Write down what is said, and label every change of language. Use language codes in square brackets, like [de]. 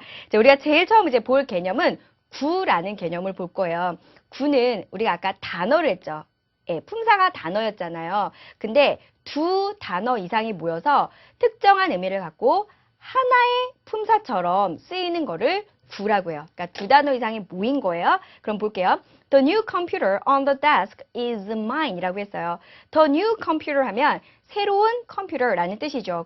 [ko] 이제 우리가 제일 처음 이제 볼 개념은 구라는 개념을 볼 거예요. 구는 우리가 아까 단어를 했죠. 예, 품사가 단어였잖아요. 근데 2단어 이상이 모여서 특정한 의미를 갖고 하나의 품사처럼 쓰이는 거를 구라고 해요. 그러니까 2단어 이상이 모인 거예요. 그럼 볼게요. [en] The new computer on the desk is mine [ko] 이라고 했어요. [en] The new computer [ko] 하면 새로운 컴퓨터라는 뜻이죠.